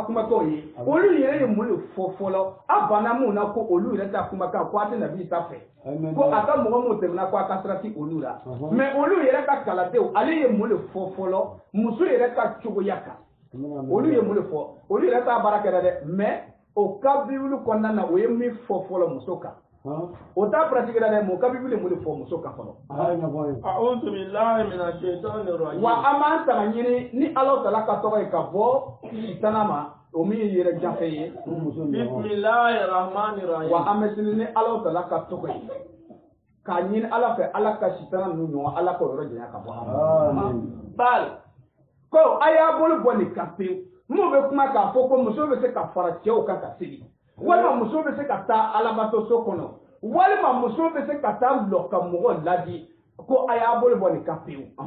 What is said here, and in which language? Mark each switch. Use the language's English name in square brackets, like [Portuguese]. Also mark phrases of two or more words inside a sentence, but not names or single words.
[Bambara] kumakanw ye olu yɛrɛ ye mun de fɔ fɔlɔ a banna mun na ko olu yɛrɛ ta kumakan ko a tɛ nabi isa fɛ ko a ka mɔgɔ mun tɛmɛna ko a ka sira ti olu la mais olu yɛrɛ ka kaladenw ale ye mun de fɔ fɔlɔ muso yɛrɛ ka cogoya kan olu ye mun de fɔ olu yɛrɛ t'a baara kɛra dɛ mais o ka bibulu kɔnɔna na o ye min fɔ fɔlɔ muso kan o t'a pratique la dɛ mais o ka bibulu ye mun de fɔ muso kan fɔlɔ [Arabic] أعوذ بالله من الشيطان الرجيم [Bambara] wa an b'an tanga ɲini ni ala tala ka tɔgɔ ye ka bɔ sitana ma o min ye yɛrɛ janfɛ ye [Arabic] بسم الله الرحمن الرحيم [Bambara] wa an bɛ sini ni ala tala ka tɔgɔ ye k'a ɲini ala fɛ ala ka sitana ninnu ɲɔgɔn ala ka yɔrɔ janya ka bɔ bali ko a y'a bolo bɔ nin kan pewu mun bɛ kuma k'a fɔ ko muso bɛ se ka fara cɛw kan ka sigi walima muso bɛ se ka taa alabato so kɔnɔ walima muso bɛ se ka taa lɔ ka mɔgɔ ladi ko a y'a bolo bɔ nin kan pewu